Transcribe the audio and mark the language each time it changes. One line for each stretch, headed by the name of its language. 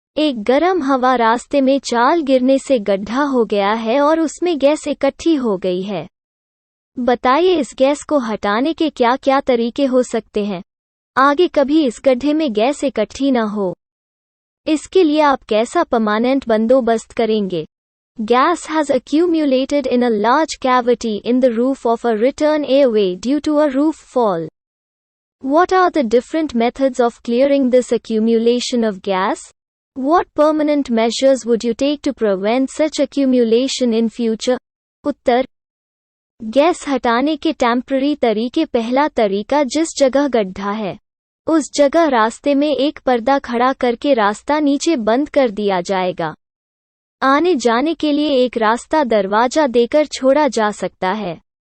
Hindi: एक गर्म हवा रास्ते में चाल गिरने से गड्ढा हो गया है और उसमें गैस इकट्ठी हो गई है। बताइए इस गैस को हटाने के क्या क्या तरीके हो सकते हैं। आगे कभी इस गड्ढे में गैस इकट्ठी न हो, इसके लिए आप कैसा परमानेंट बंदोबस्त करेंगे।
English: Gas has accumulated in a large cavity in the roof of a return airway due to a roof fall. What are the different methods of clearing this accumulation of gas? What permanent measures would you take to prevent such accumulation in future?
Hindi: Uttar, gas हटाने के temporary तरीके। पहला तरीका, जिस जगह गड्ढा है उस जगह रास्ते में एक पर्दा खड़ा करके रास्ता नीचे बंद कर दिया जाएगा। आने जाने के लिए एक रास्ता दरवाजा देकर छोड़ा जा सकता है।